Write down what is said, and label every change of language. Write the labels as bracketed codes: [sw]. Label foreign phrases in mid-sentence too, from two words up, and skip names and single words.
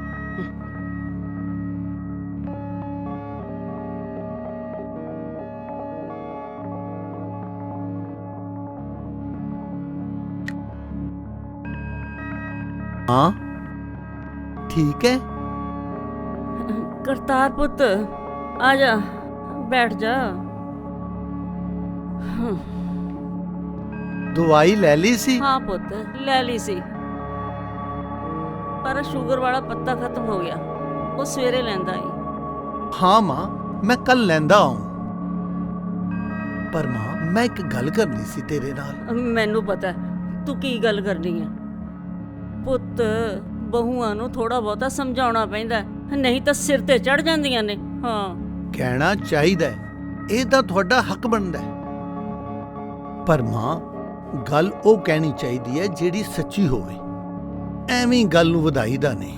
[pa] ਹਾਂ ਠੀਕ ਹੈ। ਕਰਤਾਰ ਪੁੱਤ ਆ ਜਾ, ਬੈਠ ਜਾ। ਦਵਾਈ ਲੈ ਲਈ ਸੀ? ਹਾਂ ਪੁੱਤ ਲੈ ਲੀ ਸੀ, ਪਰ ਸ਼ੂਗਰ ਵਾਲਾ ਪੱਤਾ ਖ਼ਤਮ ਹੋ ਗਿਆ, ਵੋ ਸਵੇਰੇ ਲੈਂਦਾ ਹੀ। ਹਾਂ ਮਾਂ, ਮੈਂ ਕੱਲ ਲੈਂਦਾ ਆਉਂ। ਪਰ ਮਾਂ, ਮੈਂ ਇੱਕ ਗੱਲ ਕਰਨੀ ਸੀ ਤੇਰੇ ਨਾਲ। ਮੈਨੂੰ ਪਤਾ ਹੈ ਤੂੰ ਕੀ ਗੱਲ ਕਰਨੀ ਹੈ ਪੁੱਤ। ਬਹੂਆਂ ਨੂੰ ਥੋੜਾ ਬਹੁਤਾ ਸਮਝਾਉਣਾ ਪੈਂਦਾ, ਨਹੀਂ ਤਾਂ ਸਿਰ ਤੇ ਚੜ ਜਾਂਦੀਆਂ ਨੇ। ਹਾਂ ਕਹਿਣਾ ਚਾਹੀਦਾ ਹੈ, ਇਹ ਤਾਂ ਤੁਹਾਡਾ ਹੱਕ ਬਣਦਾ ਹੈ। ਪਰ ਮਾਂ, ਗੱਲ ਉਹ ਕਹਿਣੀ ਚਾਹੀਦੀ ਹੈ ਜਿਹੜੀ ਸੱਚੀ ਹੋਵੇ। ਐਵੇਂ ਗੱਲ ਨੂੰ ਵਧਾਈਦਾ ਨਹੀਂ।